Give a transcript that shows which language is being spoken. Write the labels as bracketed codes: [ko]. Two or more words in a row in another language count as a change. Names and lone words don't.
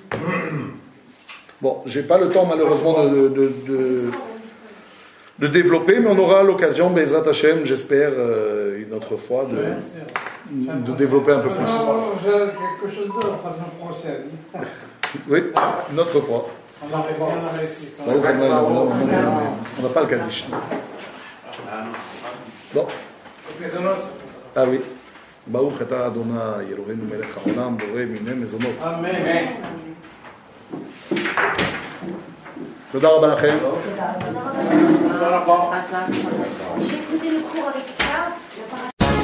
[fr] Bon, j'ai pas le temps malheureusement de développer, mais on aura l'occasion, [he] בעזרת השם, [fr] j'espère, une autre fois, de développer un peu plus. J'ai quelque chose d'autre la semaine prochaine. Oui, une autre fois. On a réussi. On n'a pas le Kaddish. Bon. Ah oui. [he] ברוך אתה אדוני אלוהינו מלך העולם בורא מיני מזונות. אמן. תודה רבה לכם. [fr] J'ai écouté le cours avec ça.